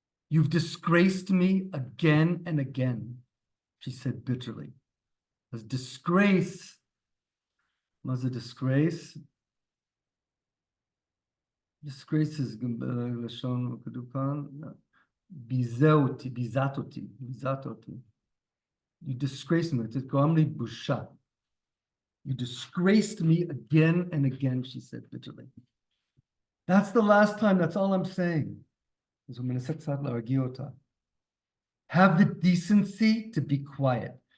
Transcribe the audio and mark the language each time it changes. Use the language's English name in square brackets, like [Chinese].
[English] You've disgraced me again and again, she said bitterly. As disgrace, was a disgrace. Disgrace is [Hebrew] לשון כתוב כאן, ביזת אותי. [English] You disgraced me. It's [Hebrew] גרם לי בושה. [English] You disgraced me again and again, she said bitterly. That's the last time, that's all I'm saying. [Hebrew] אז הוא מנסה קצת להרגיע אותה. [English] Have the decency to be quiet.